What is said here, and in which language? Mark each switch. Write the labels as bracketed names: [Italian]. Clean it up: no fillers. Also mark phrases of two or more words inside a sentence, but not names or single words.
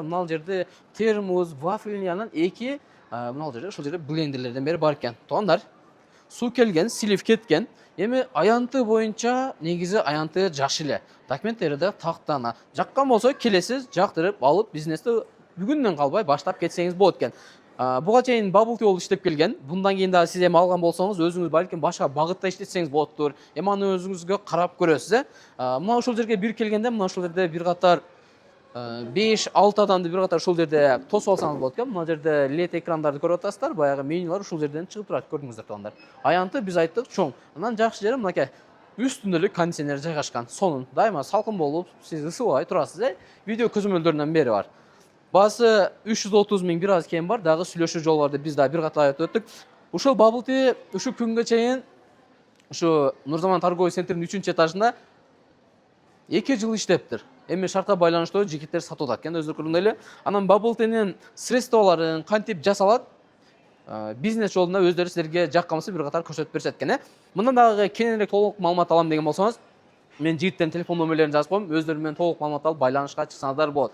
[Kyrgyz] Мына жерде термос, вафельный, анан эки мына жерде ушул жерде блендерлерден бери бар экен. Тугандар, суу келген, силип кеткен. Эми аянты боюнча негизи аянты жакшы эле. Документтери да тактана. Жаккан болсо келесиз, жактырып алып бизнести бүгүндөн калбай баштап кетсеңиз болот экен. Буга чейин [English] bubble tea [Kyrgyz] болуп иштеп келген. Bundan кийин дагы сиз эми алган болсоңуз, өзүңүз балким башка багытта иштетсеңиз болоттур. Эми аны өзүңүзгө карап көрөсүз, Мына ушул жерге бир келгенде, мына ушул жерде бир катар 5-6 адамды бир катар ушул жерде тосуп алсаңыз болот экен. Мына жерде LED экрандарды көрүп атасыздар, баягы менюлар ушул жерден чыгып турат, көрдүңүздөр тугандар. Аянты биз айттык чоң. Анан жакшы жери мынакей үстүндө эле кондиционер жайгашкан. Сонун дайыма салкын болуп, сиз ысыбай турасыз, Видео көзөмөлдөрүнөн бери бар. Баасы 330 000 бир аз кем бар, дагы сүйлөшүү жол бар деп биз дагы бир катар айтып өттүк. Ушул [English] bubble tea [Kyrgyz] ушу күнгө чейин ушу Нурзаман [Russian] торговый центринин [Kyrgyz] 3-чү этажында 2 жыл иштептир. Эми шартка байланыштуу жигиттер сатып атат экен, өздөрү көргөндөй эле. Анан [English] bubble tea'нин [Kyrgyz] средстволорун кантип жасалат, бизнес жолунда өздөрү силерге жаккансы бир катар көрсөтүп беришет экен, Мындан дагы кененирээк толук маалымат алам деген болсоңуз, мен жигиттердин телефон номерлерин жазып коем, өздөрү менен толук маалымат алып байланышка чыксаңыздар болот.